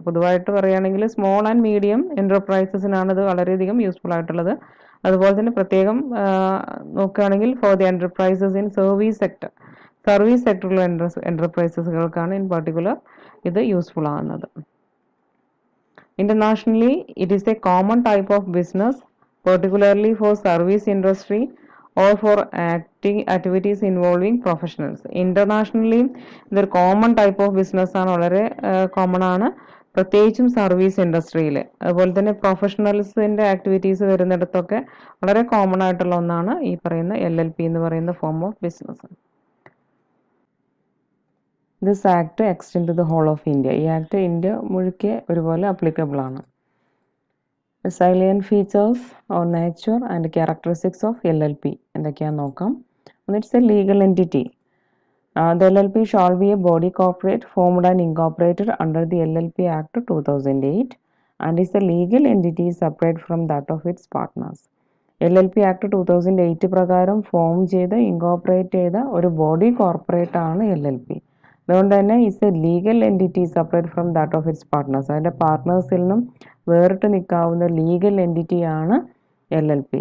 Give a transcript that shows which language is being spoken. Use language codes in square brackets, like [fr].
[ml] പൊതുവായിട്ട് പറയുകയാണെങ്കിൽ [en] small and medium [ml] എന്റർപ്രൈസസിനാണ് ഇത് വളരെയധികം യൂസ്ഫുൾ ആയിട്ടുള്ളത്. അതുപോലെ തന്നെ പ്രത്യേകം നോക്കുകയാണെങ്കിൽ [en] for the enterprises in [ml] service സെക്ടറിലുള്ള എന്റർപ്രൈസസുകൾക്കാണ് [en] in particular [ml] ഇത് യൂസ്ഫുൾ ആകുന്നത്. [en] Internationally, it is a common type of business, particularly for service industry or for activities involving professionals. [ml] Internationally, ഇതൊരു കോമൺ ടൈപ്പ് ഓഫ് ബിസിനസ് ആണ്, വളരെ കോമൺ ആണ്, പ്രത്യേകിച്ചും service ഇൻഡസ്ട്രിയിൽ. അതുപോലെ തന്നെ പ്രൊഫഷണൽസിൻ്റെ ആക്ടിവിറ്റീസ് വരുന്നിടത്തൊക്കെ വളരെ കോമൺ ആയിട്ടുള്ള ഒന്നാണ് ഈ പറയുന്ന LLP എന്ന് പറയുന്ന form of business. [en] This act extend to the whole of India. [ml] ഈ ആക്ട് ഇന്ത്യ മുഴുക്കെ ഒരുപോലെ അപ്ലിക്കബിൾ ആണ്. [en] salient features or nature and characteristics of LLP [ml] എന്തൊക്കെയാണെന്ന് നോക്കാം. [en] It's a legal entity. The LLP shall be a body corporate formed and incorporated under the LLP Act 2008 and is a legal entity separate from that of its partners. [ml] LLP Act 2008 പ്രകാരം form ചെയ്ത് incorporate ചെയ്ത ഒരു body corporate ആണ് LLP. അതുകൊണ്ട് തന്നെ [en] Is a legal entity separate from that of its partners. [ml] അതിൻ്റെ പാർട്ട്നേഴ്സിൽ നിന്നും വേറിട്ട് നിൽക്കാവുന്ന ലീഗൽ എൻറ്റിറ്റിയാണ് LLP.